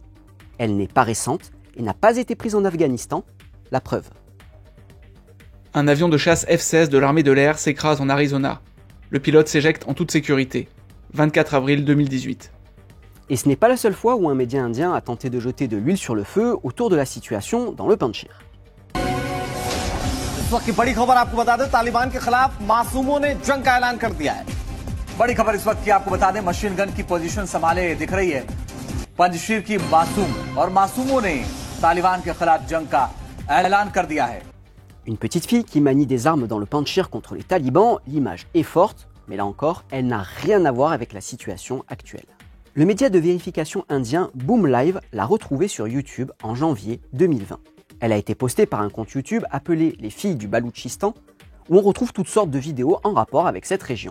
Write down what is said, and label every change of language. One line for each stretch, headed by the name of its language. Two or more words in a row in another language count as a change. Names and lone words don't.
French: Elle n'est pas récente et n'a pas été prise en Afghanistan, la preuve. Un avion de chasse F-16 de l'armée de l'air s'écrase en Arizona. Le pilote s'éjecte en toute sécurité. 24 avril 2018. Et ce n'est pas la seule fois où un média indien a tenté de jeter de l'huile sur le feu autour de la situation dans le Panjshir.
Hindi: इस वक्त की बड़ी खबर आपको बता दें, तालिबान के खिलाफ मासूमों ने जंग का ऐलान कर दिया है। बड़ी खबर इस वक्त की आपको बता दें, मशीन गन की पोजीशन संभाले दिख रही है पंजशीर की मासूम, और मासूमों ने तालिबान के खिलाफ जंग का ऐलान कर दिया है.
French: Une petite fille qui manie des armes dans le Panjshir contre les talibans, l'image est forte, mais là encore, elle n'a rien à voir avec la situation actuelle. Le média de vérification indien Boom Live l'a retrouvée sur YouTube en janvier 2020. Elle a été postée par un compte YouTube appelé Les Filles du Baloutchistan, où on retrouve toutes sortes de vidéos en rapport avec cette région.